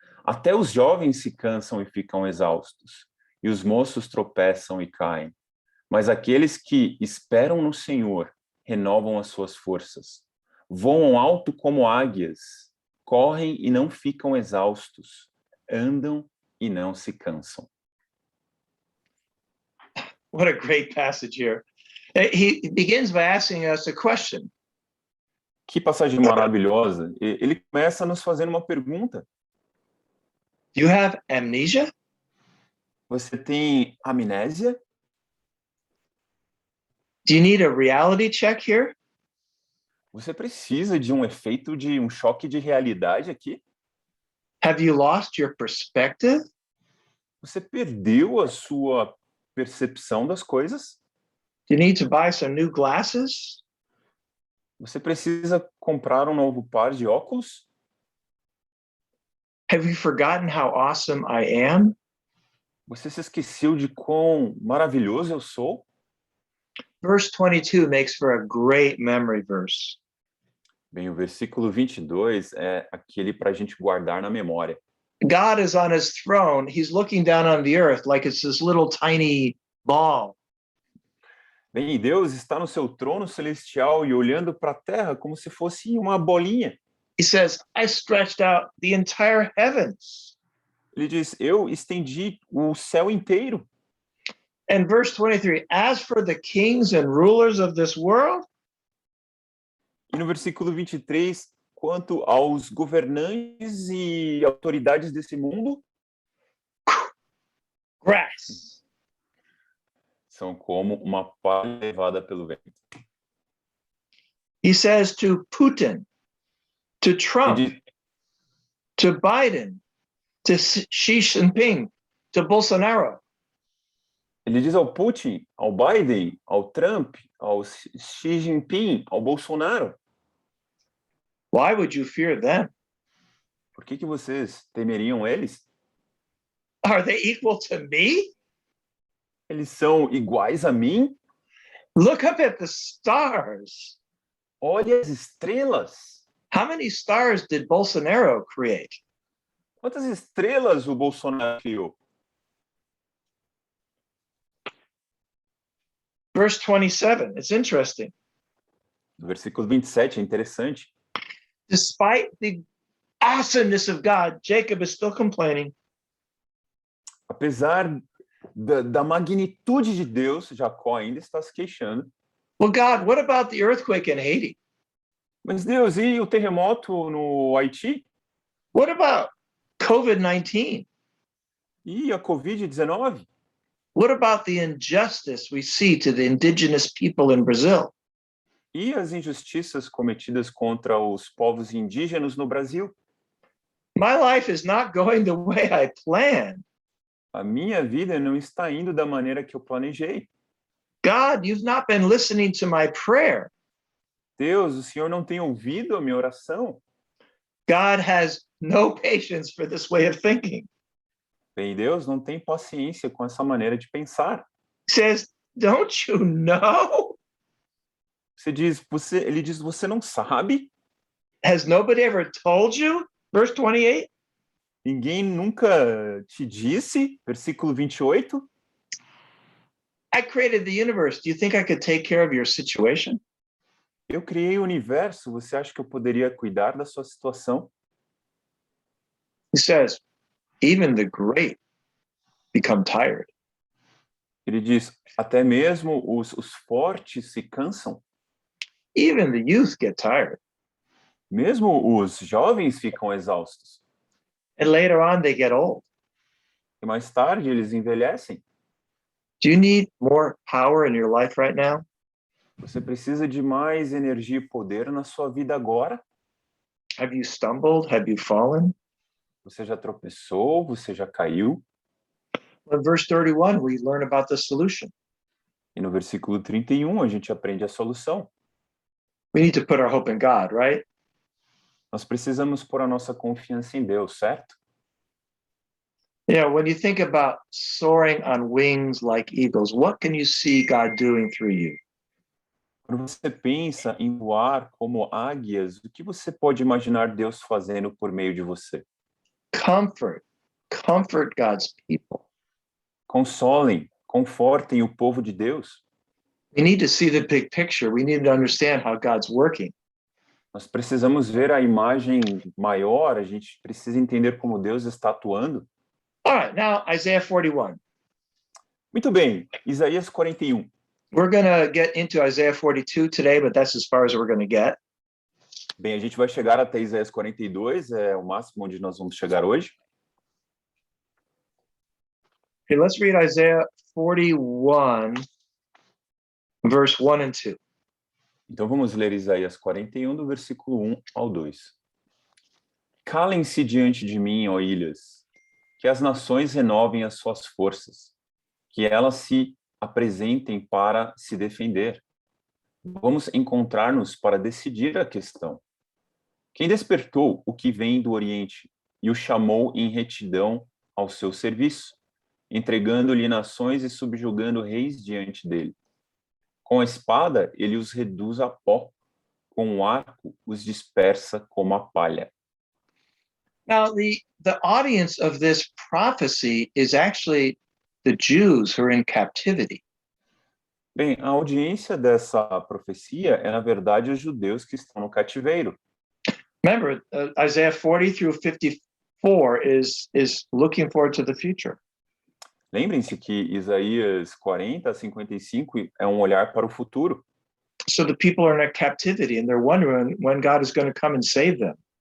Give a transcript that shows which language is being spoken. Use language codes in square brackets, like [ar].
[pt] Até os jovens se cansam e ficam exaustos, e os moços tropeçam e caem. Mas aqueles que esperam no Senhor renovam as suas forças. Voam alto como águias, correm e não ficam exaustos, andam e não se cansam. [en] What a great passage here. He begins by asking us a question. [pt] Que passagem maravilhosa. Ele começa nos fazendo uma pergunta. [en] Do you have amnesia? [pt] Você tem amnésia? [en] Do you need a reality check here? [pt] Você precisa de um efeito de um choque de realidade aqui? [en] Have you lost your perspective? [pt] Você perdeu a sua percepção das coisas? [en] Do you need to buy some new glasses? [pt] Você precisa comprar um novo par de óculos? [en] Have you forgotten how awesome I am? [pt] Você se esqueceu de quão maravilhoso eu sou? [en] Verse 22 makes for a great memory verse. [pt] Bem, o versículo 22 é aquele para a gente guardar na memória. [en] God is on his throne. He's looking down on the earth like it's this little tiny ball. [pt] Bem, Deus está no seu trono celestial e olhando para a terra como se fosse uma bolinha. [en] He says, I stretched out the entire heavens. [pt] Ele diz, eu estendi o céu inteiro. [en] And verse 23, as for the kings and rulers of this world, [pt] E no versículo 23, quanto aos governantes e autoridades desse mundo, [en] grass. [pt] são como uma palha levada pelo vento. [en] He says to Putin, to Trump, [pt] Ele diz, [en] to Biden, to Xi Jinping, to Bolsonaro, [pt] ele diz ao Putin, ao Biden, ao Trump, ao Xi Jinping, ao Bolsonaro, [en] why would you fear them? [pt] por que vocês temeriam eles? [en] Are they equal to me? [pt] Eles são iguais a mim? [en] Look up at the stars. [pt] Olha as estrelas. [en] How many stars did Bolsonaro create? [pt] Quantas estrelas o Bolsonaro criou? [en] Verse 27, it's interesting. [pt] No versículo 27, é interessante. [en] Despite the awesomeness of God, Jacob is still complaining. [pt] Apesar da magnitude de Deus, Jacó ainda está se queixando. [en] Well, God, what about the earthquake in Haiti? [pt] Mas Deus, e o terremoto no Haiti? [en] What about COVID-19? [pt] E a Covid-19? [en] What about the injustice we see to the indigenous people in Brazil? [pt] E as injustiças cometidas contra os povos indígenas no Brasil? [en] My life is not going the way I planned. [pt] A minha vida não está indo da maneira que eu planejei. [en] God, you've not been listening to my prayer. [pt] Deus, o Senhor não tem ouvido a minha oração? [en] God has no patience for this way of thinking. [pt] Bem, Deus não tem paciência com essa maneira de pensar. [en] He says, don't you know? [pt] Ele diz, você não sabe? [en] Has nobody ever told you? Verse 28. [pt] Ninguém nunca te disse? Versículo 28. [en] I created the universe. Do you think I could take care of your situation? [pt] Eu criei o universo, você acha que eu poderia cuidar da sua situação? [en] He says, even the great become tired. [pt] Ele diz, até mesmo os fortes se cansam, [en] Even the youth get tired. [pt] mesmo os jovens ficam exaustos. [en] And later on, they get old. [pt] E mais tarde eles envelhecem. [en] Do you need more power in your life right now? [pt] Você precisa de mais energia e poder na sua vida agora? [en] Have you stumbled? Have you fallen? [pt] Você já tropeçou? Você já caiu? [en] In verse 31, we learn about the solution. [pt] E no versículo 31 a gente aprende a solução. [en] We need to put our hope in God, right? [pt] Nós precisamos pôr a nossa confiança em Deus, certo? [en] Yeah, when you think about soaring on wings like eagles, what can you see God doing through you? [pt] Quando você pensa em voar como águias, o que você pode imaginar Deus fazendo por meio de você? [en] Comfort. Comfort God's people. [pt] Consolem, confortem o povo de Deus. [en] We need to see the big picture. We need to understand how God's working. [pt] Nós precisamos ver a imagem maior, a gente precisa entender como Deus está atuando. [en] All right, now Isaiah 41. [pt] Muito bem, Isaías 41. [en] We're going to get into Isaiah 42 today, but that's as far as we're going to get. [pt] Bem, a gente vai chegar até Isaías 42, é o máximo onde nós vamos chegar hoje. [en] Okay, let's read Isaiah 41, verse 1 and 2. [pt] Então vamos ler Isaías 41, do versículo 1 ao 2. Calem-se diante de mim, ó ilhas, que as nações renovem as suas forças, que elas se apresentem para se defender. Vamos encontrar-nos para decidir a questão. Quem despertou o que vem do Oriente e o chamou em retidão ao seu serviço, entregando-lhe nações e subjugando reis diante dele? Com a espada, ele os reduz a pó, com o arco os dispersa como a palha. [en] Now, the audience of this prophecy is actually the Jews who are in captivity. [pt] Bem, a audiência dessa profecia é, na verdade, os judeus que estão no cativeiro. [en] Remember, Isaiah 40 through 54 is looking forward to the future. [pt] Lembrem-se que Isaías 40 a 55 é um olhar para o futuro. [en] So the people are in a captivity and they're wondering when God is going to come and save them.